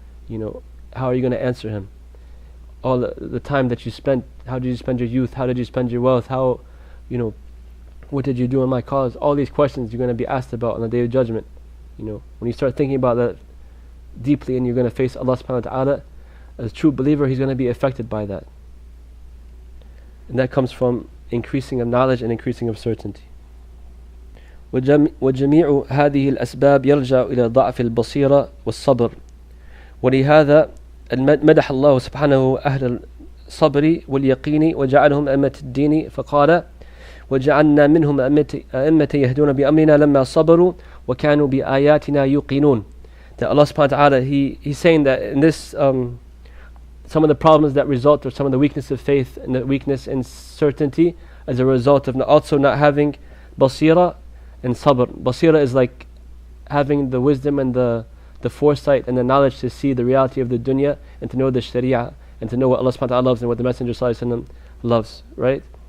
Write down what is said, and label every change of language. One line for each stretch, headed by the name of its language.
English: How are you going to answer Him? All the time that you spent, how did you spend your youth, how did you spend your wealth, what did you do in my cause? All these questions you're going to be asked about on the Day of Judgment. When you start thinking about that deeply and you're going to face Allah subhanahu wa ta'ala, as a true believer, he's going to be affected by that. And that comes from increasing of knowledge and increasing of certainty.
Arabic: وجميع هذه الأسباب يرجع إلى ضعف البصيرة والصبر. ولهذا مدح الله سبحانه أهل الصبر واليقين وجعلهم أئمة الدين فقال وجعلنا منهم أئمة يهدون بأمرنا لما صبروا وكانوا بآياتنا يوقنون.
English: That Allah subhanahu wa ta'ala, He's saying that in this some of the problems that result, or some of the weakness of faith and the weakness in certainty, as a result of also not having basira and sabr. Basira is like having the wisdom and the foresight and the knowledge to see the reality of the dunya and to know the sharia and to know what Allah subhanahu wa ta'ala loves and what the Messenger sallallahu alaihi wasallam loves, right?